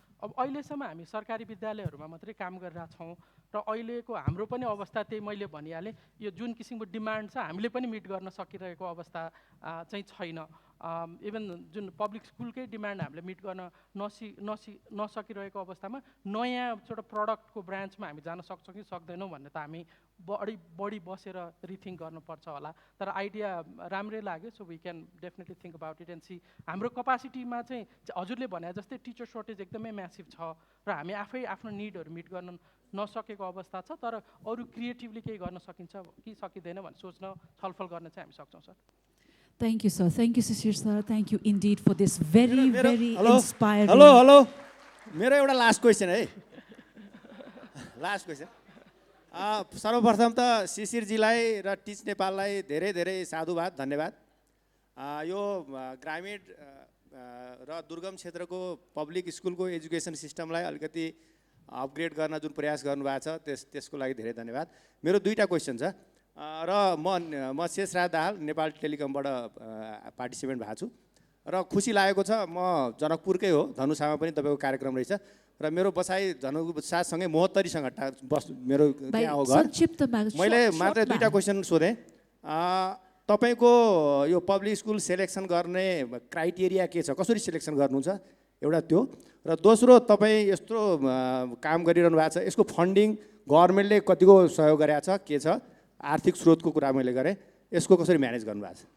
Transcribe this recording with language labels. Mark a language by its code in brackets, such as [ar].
[ne] अब अहिलेसम्म हामी सरकारी विद्यालयहरूमा मात्रै काम गरिरहेका छौँ र अहिलेको हाम्रो पनि अवस्था त्यही मैले भनिहालेँ, यो जुन किसिमको डिमान्ड छ हामीले पनि मिट गर्न सकिरहेको अवस्था चाहिँ छैन। इभन जुन पब्लिक स्कुलकै डिमान्ड हामीले मिट गर्न नसकिरहेको अवस्थामा नयाँ एउटा प्रडक्टको ब्रान्चमा हामी जान सक्छौँ कि सक्दैनौँ भन्ने त हामी बढी बसेर रिथिङ्क गर्नुपर्छ होला। तर आइडिया राम्रै लाग्यो। [en] So we can definitely think about it and see. [ne] हाम्रो कपासिटीमा चाहिँ हजुरले भने जस्तै टिचर सर्टेज एकदमै म्यासिभ छ र हामी आफै आफ्नो निडहरू मिट गर्न नसकेको अवस्था छ। तर अरू क्रिएटिभली केही गर्न सकिन्छ कि सकिँदैन भनेर सोच्न, छलफल गर्न चाहिँ हामी सक्छौँ sir. [en] Thank you, sir. Thank you, Shisir sir. Thank you indeed for this very inspiring. [ne] Hello मेरो एउटा लास्ट क्वेसन है। Last question. सर्वप्रथम त शिशिरजीलाई र टिच नेपाललाई धेरै धेरै साधुवाद, धन्यवाद। यो ग्रामीण र दुर्गम क्षेत्रको पब्लिक स्कुलको एजुकेसन सिस्टमलाई अलिकति अपग्रेड गर्न जुन प्रयास गर्नुभएको छ त्यसको लागि धेरै धन्यवाद। मेरो 2टा क्वेसन छ र म शेषराज दाहाल नेपाल टेलिकमबाट पार्टिसिपेन्ट भएको छु र खुसी लागेको छ। म जनकपुरकै हो, धनुषामा पनि तपाईँको कार्यक्रम रहेछ र मेरो बसाइ धनुषासँगै महोत्तरीसँग मेरो त्यहाँ हो घर। मैले मात्र 2टा क्वेसन सोधेँ। तपाईँको यो पब्लिक स्कुल सेलेक्सन गर्ने क्राइटेरिया के छ, कसरी सेलेक्सन गर्नुहुन्छ, एउटा त्यो। र दोस्रो, तपाईँ यत्रो काम गरिरहनु भएको छ, यसको फन्डिङ गभर्मेन्टले कतिको सहयोग गरेको छ, के छ, आर्थिक स्रोतको कुरा मैले गरेँ, यसको कसरी म्यानेज गर्नुभएको छ?